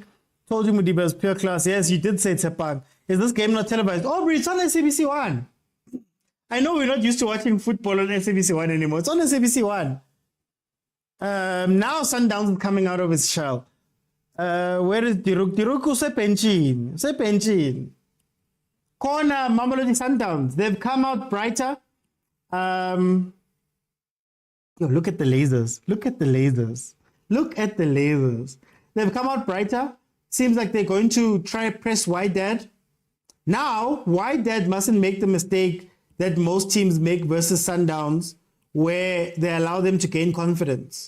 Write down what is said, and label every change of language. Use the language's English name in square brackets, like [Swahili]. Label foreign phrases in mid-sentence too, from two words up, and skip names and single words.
[English] Told you Mudiva is pure class. Yes, you did say Tepang. Is this game not televised? Oh, it's on SABC 1. I know we're not used to watching football on SABC 1 anymore. It's on SABC 1. Now Sundowns is coming out of his shell. Where is Diruk? Diruku se penchin. Corner Mamelodi Sundowns. They've come out brighter. Look at the lasers. Look at the lasers. Look at the lasers. They've come out brighter. Seems like they're going to try press Wydad. Now, Wydad mustn't make the mistake that most teams make versus Sundowns, where they allow them to gain confidence.